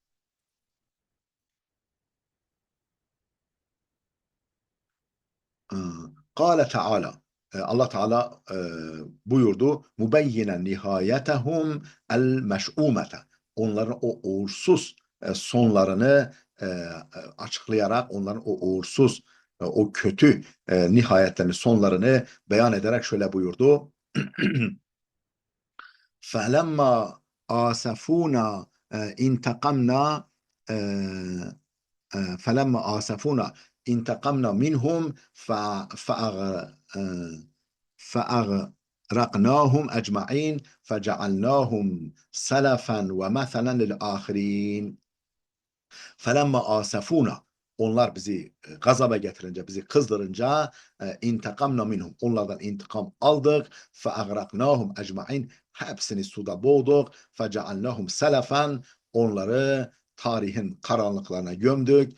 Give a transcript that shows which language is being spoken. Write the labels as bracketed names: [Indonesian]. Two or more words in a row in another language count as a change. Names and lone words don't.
[Arabic] قال تعالى, [Turkish] Allah Teala buyurdu, [Arabic] مبينا نهايتهم المشؤومة, [Turkish] onların o uğursuz sonlarını açıklayarak, onların o uğursuz, o kötü nihayetlerini, sonlarını beyan ederek şöyle buyurdu. [Arabic] فَلَمَّا آسَفُونَا اِنْتَقَمْنَا فَلَمَّا آسَفُونَا اِنْتَقَمْنَا مِنْهُمْ فَأَغْرَقْنَاهُمْ أَجْمَعِينَ فَجَعَلْنَاهُمْ سَلَفًا وَمَثَلًا لِلْآخِرِينَ. فلما آسفونا, [Turkish] onlar bizi gazaba getirince, bizi kızdırınca [Arabic] انتقمنا منهم, [Turkish] onlardan intikam aldık. [Arabic] فأغرقناهم أجمعين, [Turkish] hepsini suda boğduk. [Arabic] فجعلناهم سلفا, [Turkish] onları tarihin karanlıklarına gömdük.